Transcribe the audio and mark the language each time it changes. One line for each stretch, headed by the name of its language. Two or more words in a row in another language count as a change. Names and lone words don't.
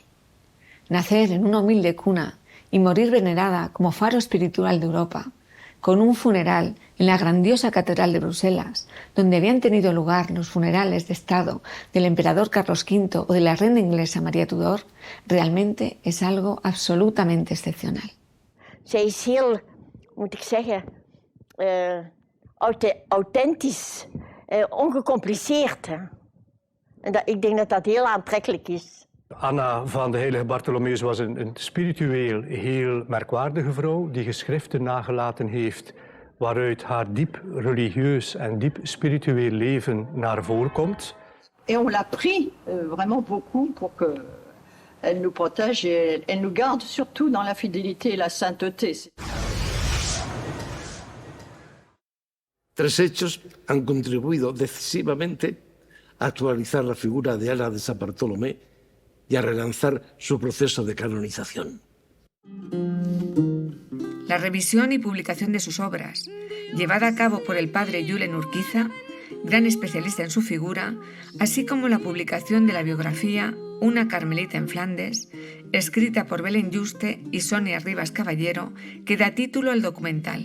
Spanish: Nacer en una humilde cuna y morir venerada como faro espiritual de Europa, con un funeral en la grandiosa Catedral de Bruselas, donde habían tenido lugar los funerales de Estado del emperador Carlos V o de la reina inglesa María Tudor, realmente es algo absolutamente excepcional.
Dutch: Zij is heel, moet ik zeggen, authentisch, ongecompliceerd. Hè? En ik denk dat dat heel aantrekkelijk is. Anna van de Heilige Bartholomeus was een spiritueel heel merkwaardige vrouw die geschriften nagelaten heeft waaruit haar diep religieus en diep spiritueel leven naar voren komt.
French: Et on l'a pris vraiment beaucoup pour qu'elle nous protège et elle nous garde surtout dans la fidélité et la sainteté.
Spanish: Tres hechos han contribuido decisivamente a actualizar la figura de Ana de San Bartolomé y a relanzar su proceso de canonización. La revisión y publicación de sus obras, llevada a cabo por el padre Julen Urquiza, gran especialista en su figura, así como la publicación de la biografía Una Carmelita en Flandes, escrita por Belén Juste y Sonia Rivas Caballero, que da título al documental.